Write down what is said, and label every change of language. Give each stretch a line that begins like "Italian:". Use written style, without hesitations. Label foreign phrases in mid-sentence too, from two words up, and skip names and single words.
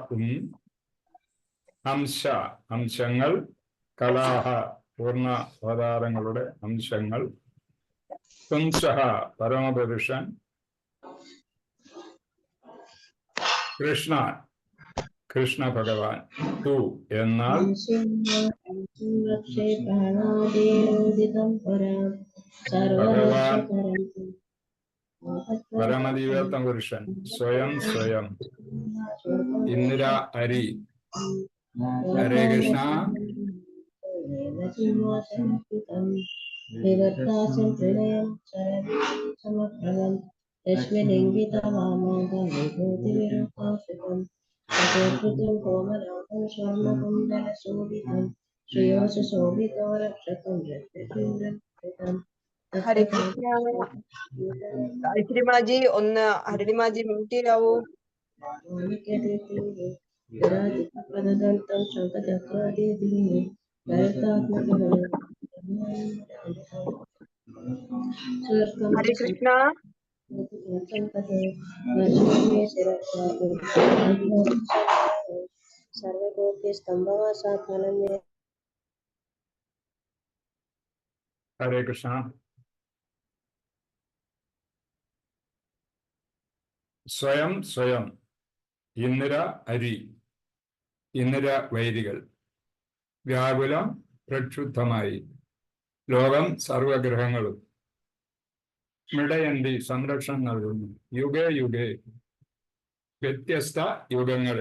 Malayalam: അംശങ്ങൾ, കലാഹ പൂർണ്ണ അവതാരങ്ങളുടെ അംശങ്ങൾ, പുംസഃ പരമപുരുഷൻ, കൃഷ്ണ ഭഗവാൻ, തു എന്നാൽ ഭഗവാൻ പരമദിവ്യത്വ പുരുഷൻ, സ്വയം. ഇന്ദിര അരി. ഹരേ കൃഷ്ണ.
Sanskrit: विवर्तासं त्रिनयं चरविसमप्रभं रश्मिलिङ्गितवामाङ्गविभूतिविरूपाश्रितं ततोत्कृतं कोमलाकं स्वर्णकुण्डलशोभितं श्रियोऽसि शोभितो रक्षकं रत्नचूडं
Malayalam: ഹരേ കൃഷ്ണ. ഹരിമാജി ഒന്ന് ഹരിമാജി മ്യൂട്ട് ചെയ്യാവോ?
Sanskrit: प्रददन्तं शङ्खचक्रादिभिः
Malayalam: ഹരേ കൃഷ്ണ.
Sanskrit: सर्वकोटिस्तम्भवासात्मनं
Malayalam: ഹരേ കൃഷ്ണ. സ്വയം സ്വയം, ഇന്ദിര അരി, ഇന്ദിര വൈരികൾ, വ്യാകുലം പ്രക്ഷുബ്ധമായി, ലോകം സർവഗ്രഹങ്ങളും, മിടയന്തി സംരക്ഷണം നൽകുന്നു,
Sanskrit: യുഗേ യുഗേ
Malayalam: വ്യത്യസ്ത യുഗങ്ങളിൽ.